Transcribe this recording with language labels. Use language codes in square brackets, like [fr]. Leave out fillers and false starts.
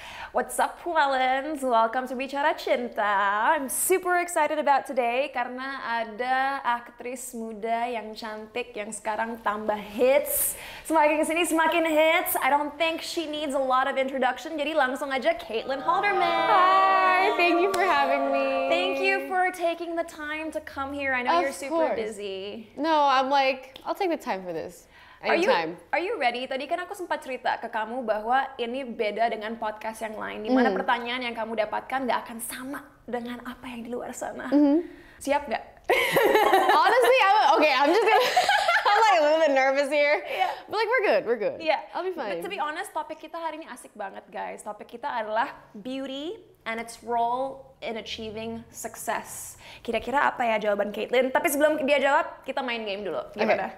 [en] What's up, Wallens? Welcome to Bicara Cinta. I'm super excited about today [id] karena ada aktris muda yang cantik yang sekarang tambah hits. Semakin kesini semakin hits. [en] I don't think she needs a lot of introduction. [id] Jadi langsung aja Caitlyn Halderman. [en] Hi, thank you for having me. Thank you for taking the time to come here. I know you're super busy. No, I'm like, I'll take the time for this. Are you ready? [id] Tadi kan aku sempat cerita ke kamu bahwa ini beda dengan podcast yang lain, dimana pertanyaan yang kamu dapatkan nggak akan sama dengan apa yang di luar sana. Siap nggak? [en] Honestly, I'm just gonna. I'm like a little bit nervous here. Yeah. But like we're good. Yeah. I'll be fine. But to be honest, [id] topik kita hari ini asik banget, [en] guys. [id] Topik kita adalah [en] beauty and its role in achieving success. [id] Kira-kira apa ya jawaban Caitlyn? Tapi sebelum dia jawab, kita main game dulu. Gimana?